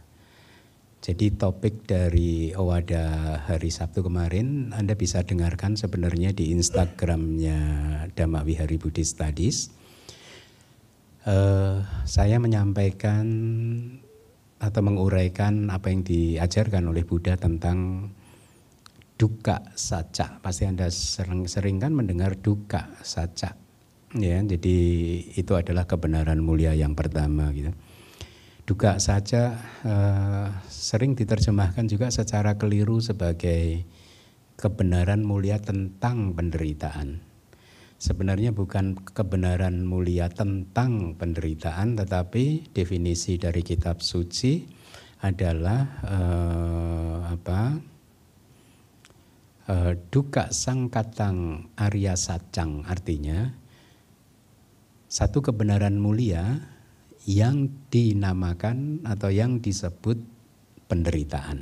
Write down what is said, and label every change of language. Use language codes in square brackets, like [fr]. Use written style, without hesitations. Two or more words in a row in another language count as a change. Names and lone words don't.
[id] Jadi topik dari Owada hari Sabtu kemarin Anda bisa dengarkan sebenarnya di Instagramnya Dhamma Vihari Buddhist Studies. Saya menyampaikan atau menguraikan apa yang diajarkan oleh Buddha tentang [pi] dukkha sacca. [id] Pasti Anda sering kan mendengar [pi] dukkha sacca. [id] Ya, jadi itu adalah kebenaran mulia yang pertama gitu. [pi] Dukkha sacca [id] sering diterjemahkan juga secara keliru sebagai kebenaran mulia tentang penderitaan. Sebenarnya bukan kebenaran mulia tentang penderitaan, tetapi definisi dari kitab suci adalah [pi] dukkha sangkatang arya saccang, [id] artinya satu kebenaran mulia yang dinamakan atau yang disebut penderitaan.